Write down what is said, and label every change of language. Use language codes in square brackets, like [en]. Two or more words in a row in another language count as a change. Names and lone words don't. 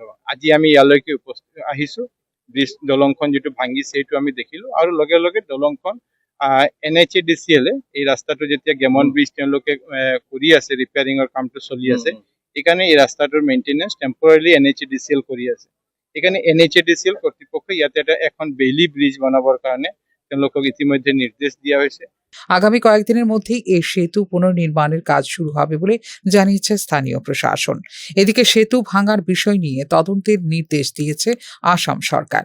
[as] আজি আমি ইয়ালৈকে উপস্থিত আহিছো। ব্ৰিজ দলংখন যেটো ভাঙিছে সেইটো আমি দেখিলো আৰু লগে লগে দলংখন NHADCL এই ৰাস্তাটো যেতিয়া গেমন ব্ৰিজ তেওঁলোকে কৰি আছে, ৰিপেয়াৰিঙৰ কামটো চলি আছে, সেইকাৰণে এই ৰাস্তাটোৰ [en] maintenance temporarily [as] NHADCL কৰি আছে। [bn] এখানে NHADCL কর্তৃপক্ষ [as] ইয়াতে এখন [bn] বেইলি ব্রিজ বানাবার কারণে তেওঁলোকক ইতিমধ্যে নির্দেশ দেওয়া হয়েছে। আগামী কয়েকদিনের মধ্যেই এই সেতু পুনর্নির্মাণের কাজ শুরু হবে বলে জানিয়েছে স্থানীয় প্রশাসন। এদিকে সেতু ভাঙার বিষয় নিয়ে তদন্তের নির্দেশ দিয়েছে আসাম সরকার।